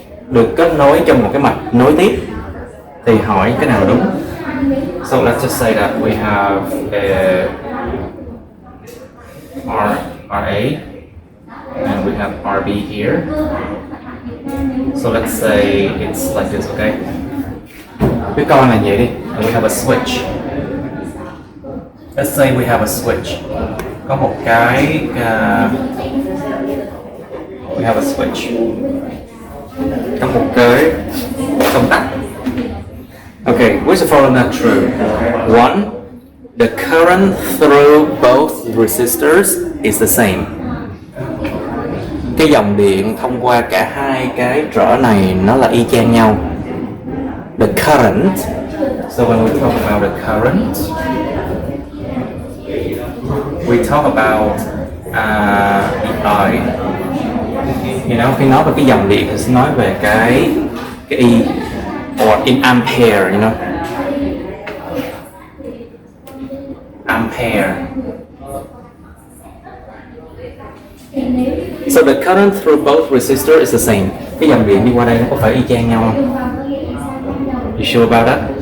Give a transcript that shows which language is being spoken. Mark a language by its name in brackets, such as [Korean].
[Vietnamese] Được kết nối trong một cái mạch nối tiếp. Thì hỏi cái nào đúng? [English] So let's just say that we have a RA, and we have RB here. So let's say it's like this, okay? [Vietnamese] Cái con này vậy đi, [English] and we have a switch. Let's say we have a switch. [Vietnamese] Có một cái [English] we have a switch. [Vietnamese] Có một cái công tắc. [English] Okay, which the following not true? One, the current through both resistors is the same. [Vietnamese] Cái dòng điện thông qua cả hai cái trở này nó là y chang nhau. [English] The current. So when we talk about the current, we talk about the I. You know, [Vietnamese] khi nói về cái dòng điện thì sẽ nói về cái E, [English] or in ampere, you know. Ampere. So the current through both resistors is the same. [Vietnamese] Cái dòng điện đi qua đây nó có phải y chang nhau không? [English] You sure about that?